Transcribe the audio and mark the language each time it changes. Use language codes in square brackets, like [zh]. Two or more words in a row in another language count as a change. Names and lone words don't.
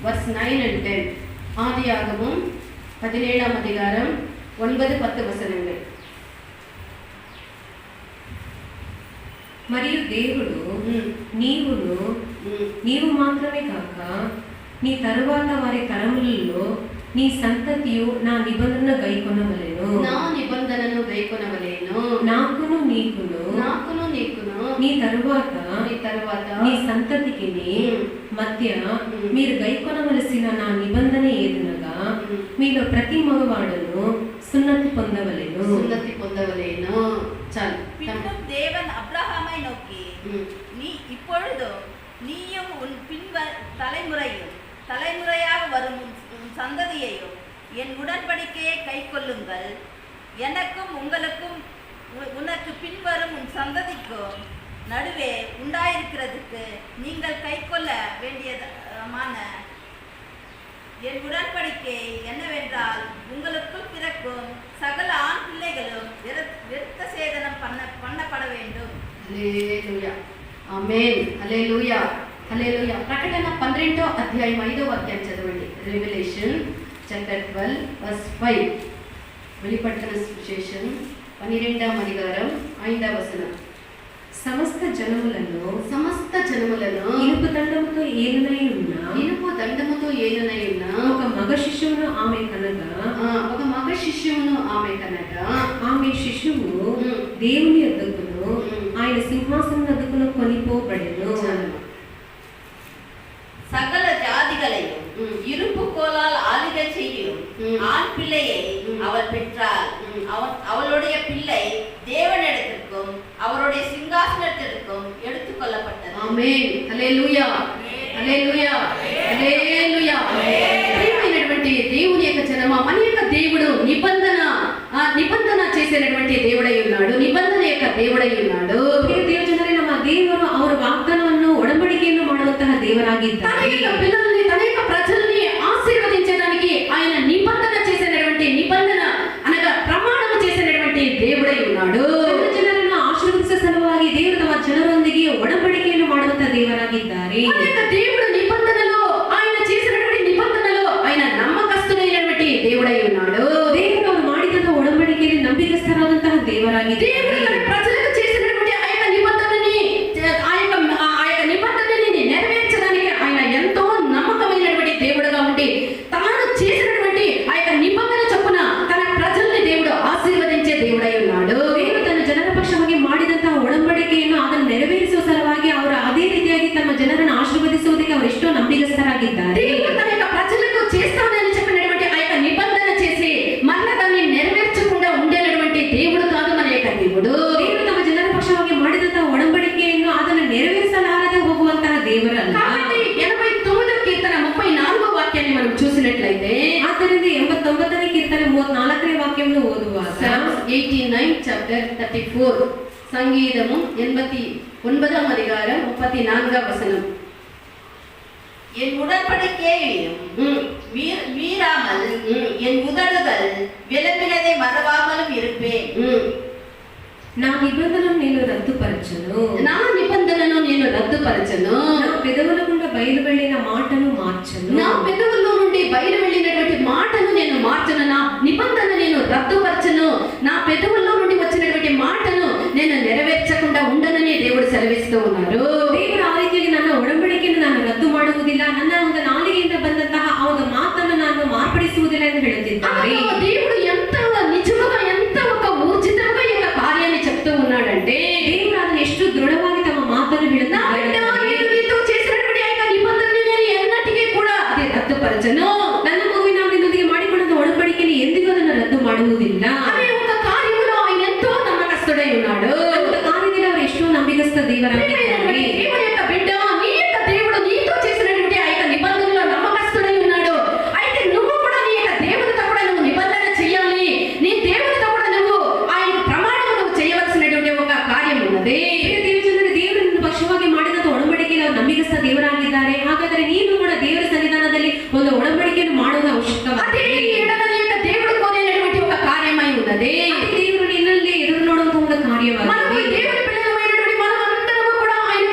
[en] 9 and 10. [ta] ஆதியாகமம் 17ஆம் அதிகாரம் 9-10 వచనங்கள். [te] మరియు దేవుడు నీవు మాత్రమే కాక నీ తరువాత వారి తరములలో నీ సంతతియు నా నిబంధన గైకొనవలెను. నా నిబంధనను గైకొనవలెను. నాకును నీకును నీ తరువాత నీ సంతతికి మధ్య మీరు గైకొనవలసిన నా నిబంధన ఏదనగా మీలో ప్రతి మగవాడును సున్నతి పొందవలెను. చాలు. [ta] பின்னும் தேவன் அப்ரஹாமை நோக்கி, நீ இப்பொழுது நீயும் உன் தலைமுறையாக வரும் உன் சந்ததியையும் என் உடன்படிக்கையை கை கொள்ளுங்கள். எனக்கும் உங்களுக்கும் உனக்கு பின்வரும் உன் சந்ததிக்கும் நடுவே உண்டாயிருக்கிறதுக்கு நீங்கள் கை கொள்ள வேண்டியமான என் உடன்படிக்கை என்னவென்றால், உங்களுக்குள் பிறக்கும் சகல ஆண் பிள்ளைகளும் விருத்த சேதனம் பண்ணப்பட வேண்டும். [te] హల్లెలూయా. ఆమేన్. హల్లెలూయా. హల్లెలూయా. ప్రకటన 12వ అధ్యాయం 5వ వాక్యాన్ని చదవండి. [en] Revelation chapter 12 verse 5. [te] వెలిపట్టణ సువిశేషం 12వ అధ్యాయం 5వ వచనం. సమస్త జనములను ఇనుపు దండముతో ఏలునై ఉన్న ఒక మగ శిశువును ఆమె కనగా ఆమె శిశువు దేవుని యొద్దకును ఆయన సింహాసనం యొద్దకును కొనిపోబడెను. [ta] சகல ஜாதிகளையும் இருப்பு கோலால் ஆளுகை செய்யும் ஆண் பிள்ளையை அவள் பெற்றாள். அவளுடைய பிள்ளை தேவனிடத்திற்கும் அவருடைய சிங்காசனத்திற்கும் எடுத்துக் கொள்ளப்பட்டது. [te] ఆమేన్. హల్లెలూయా. హల్లెలూయా. హల్లెలూయా. ప్రియమైనటువంటి దేవుని యొక్క జనమా, మన యొక్క దేవుడు నిబంధన చేసేటువంటి దేవుడై ఉన్నాడు. నిబంధన యొక్క దేవుడై ఉన్నాడు. [kn] ದೇವಜನರೇ, ನಮ್ಮ ದೇವರು ಅವರ ವಾಗ್ದಾನವನ್ನು ಒಡಂಬಡಿಕೆಯನ್ನು ಮಾಡುವಂತಹ ದೇವರಾಗಿದ್ದಾರೆ. [te] తన యొక్క పిల్లల్ని, తన యొక్క ప్రజల్ని ఆశీర్వదించడానికి ఆయన నిబంధన చేసేటువంటి నిబంధన అనగా ప్రమాణం చేసేటువంటి దేవుడై ఉన్నాడు. [kn] ಜನರನ್ನು ಆಶೀರ್ವದಿಸುವ ಸಲುವಾಗಿ ದೇವರು ತಮ್ಮ ಜನರೊಂದಿಗೆ ಒಡಂಬಡಿಕೆಯನ್ನು ಮಾಡುವಂತಹ ದೇವರಾಗಿದ್ದಾರೆ. [te] దేవుడు నిబంధనలో, ఆయన చేసినటువంటి నిబంధనలో ఆయన నమ్మకస్తుడైనటువంటి దేవుడై ఉన్నాడు. [kn] దేవుడు ಅವರು ಮಾಡಿದಂತಹ ಒಡಂಬಡಿಕೆಯಲ್ಲಿ ನಂಬಿಕಸ್ಥರಾದಂತಹ ದೇವರಾಗಿದ್ದಾರೆ. [te] దేవుడు తన ప్రజలకు చేసినటువంటి ఆ యొక్క నిబంధనని నెరవేర్చడానికి ఆయన ఎంతో నమ్మకమైనటువంటి దేవుడుగా ఉండి తాను చేసినటువంటి ఆ యొక్క నిబంధన చొప్పున తన ప్రజల్ని దేవుడు ఆశీర్వదించే దేవుడై ఉన్నాడు. [kn] ದೇವರು ತನ್ನ ಜನರ ಪಕ್ಷವಾಗಿ ಮಾಡಿದಂತಹ ಒಡಂಬಡಿಕೆಯನ್ನು ಅದನ್ನು ನೆರವೇರಿಸುವ ಸಲುವಾಗಿ ಅವರು ಅದೇ ರೀತಿಯಾಗಿ ತಮ್ಮ ಜನರನ್ನು ಆಶೀರ್ವದಿಸುವುದಕ್ಕೆ ಅವರು ಎಷ್ಟೋ ನಂಬಿಕಸ್ಥರಾಗಿದ್ದಾರೆ. [te] దేవుడు తన యొక్క ప్రజలకు చేస్తానని చెప్పినటువంటి ఆ యొక్క నిబంధన చేసి మళ్ళా దాన్ని నెరవేర్చకుండా ఉండేటువంటి దేవుడు కాదు మన యొక్క దేవుడు. [kn] ದೇವರು ತಮ್ಮ ಜನರ ಪಕ್ಷವಾಗಿ ಮಾಡಿದಂತಹ ಒಡಂಬಡಿಕೆಯನ್ನು ಅದನ್ನು ನೆರವೇರಿಸಲಾರದೆ ಹೋಗುವಂತಹ ದೇವರಲ್ಲ. [te] కాబట్టి 89వ కీర్తన 34వ వాక్యాన్ని మనం చూసినట్లయితే, [kn] ಆದ್ದರಿಂದ 89ನೇ ಕೀರ್ತನೆ 34ನೇ ವಾಕ್ಯವನ್ನು ಓದುವಾಗ [en] Psalms 89 chapter 34, [te] సంగీతము 89వ అధికారం 34వ వచనం. [ta] என் உடன்படிக்கையையும் மீறாமல் என் உதடுகள் விளம்பினதை மறவாமலும் இருப்பேன். [te] నా నిబంధనను నేను రద్దుపరచను. నా పెదవుల గుండా బయలు వెళ్ళిన మాటను మార్చను. నా పెదవుల్లో నుండి బయలు వెళ్ళినటువంటి మాటను నేను మార్చను. నా నిబంధన నేను రద్దుపరచను. నా పెదవుల్లో నుండి వచ్చినటువంటి మాటను నేను నెరవేర్చకుండా ఉండనని దేవుడు సెలవిస్తూ ఉన్నారు. [kn] ದೇವರು ಆ ರೀತಿಯಾಗಿ ನನ್ನ ಒಡಂಬಡಿಕೆಯನ್ನು ನಾನು ರದ್ದು ಮಾಡುವುದಿಲ್ಲ, ನನ್ನ ಒಂದು ನಾಲಿಗೆಯಿಂದ ಬಂದಂತಹ ಆ ಒಂದು ಮಾತನ್ನು ನಾನು ಮಾರ್ಪಡಿಸುವುದಿಲ್ಲ ಎಂದು ಹೇಳುತ್ತಿದ್ದಾರೆ. [te] దేవుడు ఎంత నిజముగా, ఎంత ఒక ఊర్జితంగా ఈ కార్యాన్ని చెప్తూ ఉన్నాడంటే, [kn] ದೇವರು ಅದನ್ನು ಎಷ್ಟು ದೃಢವಾಗಿ ತಮ್ಮ ಮಾತನ್ನು ಹೇಳುತ್ತಾರೆ. [te] చేసినటువంటి ఆ నిబంధనని నేను ఎన్నటికీ కూడా అది రద్దుపరచను. [kn] ನನ್ನ ಮಗುವಿನ ನಿನ್ನೊಂದಿಗೆ ಮಾಡಿಕೊಂಡ ಒಡಂಬಡಿಕೆಯನ್ನು ಎಂದಿಗೂ ಅದನ್ನು ರದ್ದು ಮಾಡುವುದಿಲ್ಲ. [te] అనే ఒక కార్యములో ఆయన ఎంతో నమ్మకస్తుడై ఉన్నాడు. [kn] ಒಂದು ಕಾರ್ಯದಲ್ಲಿ ಅವರು ಎಷ್ಟೋ ನಂಬಿಕಸ್ಥ ದೇವರಾಗಿದ್ದಾರೆ. [te] దేవుని యొక్క బిడ్డ, నీ యొక్క దేవుడు నీతో చేసినటువంటి ఆ యొక్క నిబంధనలో నమ్మకస్తుడై ఉన్నాడు. అయితే నువ్వు కూడా నీ యొక్క దేవునితో కూడా నువ్వు నిబంధన చేయాలి. నీ దేవునితో కూడా నువ్వు ఆయన ప్రమాణం నువ్వు చేయవలసినటువంటి ఒక కార్యం ఉన్నది. [kn] ದೇವರು ನಿನ್ನ ಪಕ್ಷವಾಗಿ ಮಾಡಿದಂತ ಒಡಂಬಡಿಕೆಯಲ್ಲಿ ಅವರು ನಂಬಿಕಸ್ಥ ದೇವರಾಗಿದ್ದಾರೆ. ಹಾಗಾದರೆ ನೀನು ಕೂಡ ದೇವರ ಸನ್ನಿಧಾನದಲ್ಲಿ ಒಂದು ಒಡಂಬಡಿಕೆಯನ್ನು ಮಾಡುವುದು ಅವಶ್ಯಕವಾಗಿದೆ. [te] దేవుడు కోరినటువంటి ఒక కార్యమై ఉన్నది. [kn] ದೇವರು ನಿನ್ನಲ್ಲಿ ಎದುರು ನೋಡುವಂತಹ ಒಂದು ಕಾರ್ಯವಾಗಿದೆ. [te] దేవుని పిల్లలమైనటువంటి మనమందరము కూడా